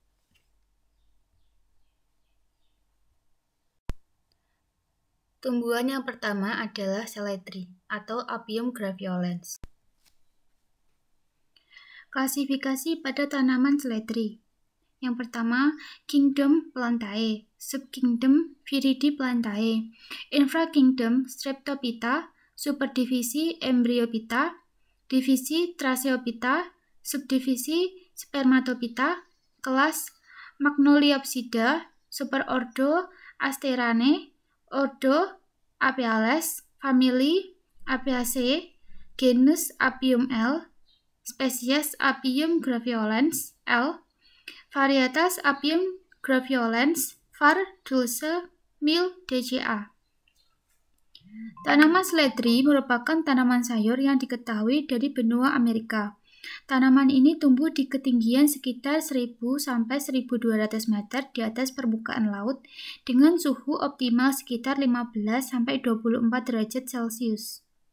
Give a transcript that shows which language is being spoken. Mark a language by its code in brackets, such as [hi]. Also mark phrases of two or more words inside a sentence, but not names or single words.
[id] Tumbuhan yang pertama adalah seledri atau Apium graveolens. Klasifikasi pada tanaman seledri. Yang pertama, Kingdom Plantae, Subkingdom Viridiplantae, Infrakingdom Streptophyta, Superdivisi Embryophyta, Divisi Tracheophyta, Subdivisi Spermatophyta, kelas Magnoliopsida, Superordo Asterane, Ordo Apiales, Famili Apiaceae, genus Apium L, spesies Apium graveolens L, varietas Apium graveolens var. Dulce Mil. DCA. Tanaman seledri merupakan tanaman sayur yang diketahui dari benua Amerika. Tanaman ini tumbuh di ketinggian sekitar 1000 sampai 1200 meter di atas permukaan laut dengan suhu optimal sekitar 15 sampai 24 derajat Celcius.